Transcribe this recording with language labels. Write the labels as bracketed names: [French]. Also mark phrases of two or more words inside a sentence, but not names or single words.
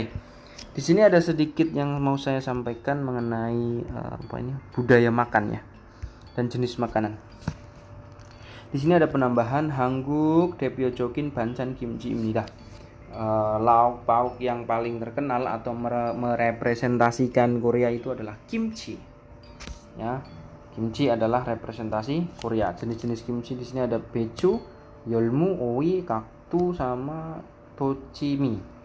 [Indonesian] Di sini ada sedikit yang mau saya sampaikan mengenai budaya makan ya dan jenis makanan. Di sini ada penambahan [Korean] 한국 대표적인 반찬 김치입니다. [Indonesian] Lauk pauk yang paling terkenal atau merepresentasikan Korea itu adalah kimchi. Ya, kimchi adalah representasi Korea. Jenis-jenis kimchi di sini ada bechu, yeolmu, oi, kaktu sama tochimi.